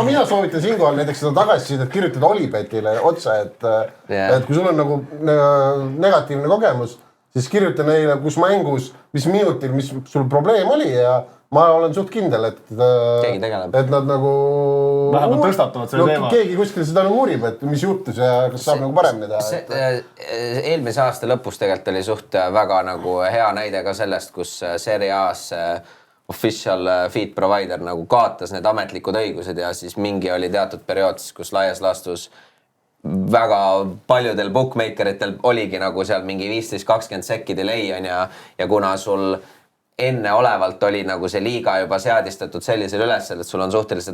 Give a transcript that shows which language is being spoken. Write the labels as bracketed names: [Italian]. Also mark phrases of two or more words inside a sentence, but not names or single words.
[Estonian] Mina soovitan siinkohal näiteks seda tagasisidet kirjutada Olipetile otse, et kui sul on nagu negatiivne kogemus, siis kirjuta neile, kus mängus, mis minutil, mis sul probleem oli ja ma olen suht kindel, et nad nagu vähemalt tõstatavad selle teema. Keegi kuskil seda nagu uurib, et mis juhtus ja kas saab nagu paremini teha. Eelmise aasta lõpus tegelikult oli suht väga nagu hea näide ka sellest, kus Serie A's [English] official feed provider [Estonian] nagu kaotas need ametlikud õigused ja siis mingi oli teatud periood, kus laias laastus väga paljudel bookmakeritel oligi nagu seal mingi 15-20 sekki delay on ja kuna sul enneolevalt oli nagu see liiga juba seadistatud sellisel ülesel, et sul on suhteliselt